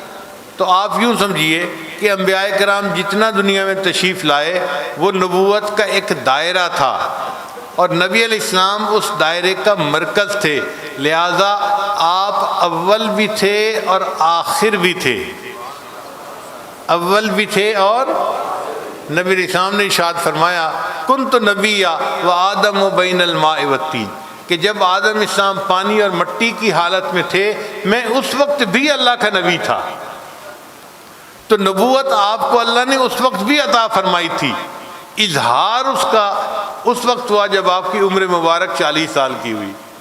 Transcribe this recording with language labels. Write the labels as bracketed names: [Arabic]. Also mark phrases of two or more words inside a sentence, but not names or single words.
[Urdu] تو آپ یوں سمجھیے کہ انبیاء کرام جتنا دنیا میں تشریف لائے وہ نبوت کا ایک دائرہ تھا اور نبی علیہ السلام اس دائرے کا مرکز تھے، لہذا آپ اول بھی تھے اور آخر بھی تھے. اول بھی تھے اور نبی علیہ السلام نے ارشاد فرمایا [Arabic] کنت نبیا و آدم و بین الماء والطین، [Urdu] کہ جب آدم علیہ السلام پانی اور مٹی کی حالت میں تھے میں اس وقت بھی اللہ کا نبی تھا. تو نبوت آپ کو اللہ نے اس وقت بھی عطا فرمائی تھی، اظہار اس کا اس وقت ہوا جب آپ کی عمر مبارک 40 سال کی ہوئی.